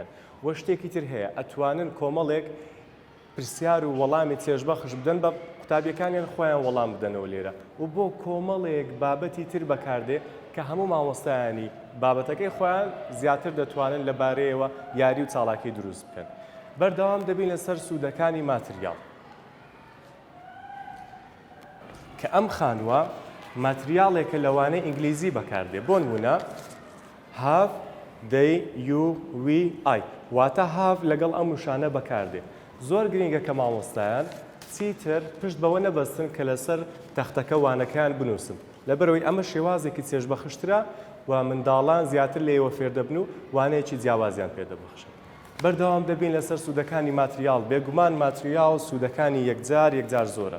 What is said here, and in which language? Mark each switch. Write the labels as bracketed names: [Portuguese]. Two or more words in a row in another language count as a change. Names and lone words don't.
[Central Kurdish] وە شتێکی تر هەیە، ئەتوانن کۆمەڵێک پرسیار و وەڵامی چێژبەخش بدەن بە قوتابیەکانیان خۆیان وەڵام بدەنەوە لێرە و بۆ کۆمەڵێک بابەتی تر بەکاردێ کە هەموو مامۆستایانی بابەتەکەی خۆیان زیاتر دەتوانن لەبارەیەوە یاری و چاڵاکی دروست بکەن. بەردەوام دەبین لەسەر سوودەکانی ماتریال کە ئەم خانووە ماتریاڵێکە لەوانەی ئینگلیزی بەکاردێ. بۆ نمونە [English] have they you we I، [Central Kurdish] واتە have لەگەڵ ئەم وشانە بەکاردێ. زۆر گرنگە کە مامۆستایان چیتر پشت بەوە نەبەستن کە لەسەر تەختەکە وانەکەیان بنووسن، لەبەرەوەی ئەمە شێوازێکی چێژبەخشترە و منداڵان زیاتر لێوە فێر دەبن و وانەیەکی جیاوازیان پێدەبەخشن. بەردەوام دەبین لەسەر سوودەکانی ماتریال. بێگومان ماتریال سوودەکانی یەکجار زۆرە.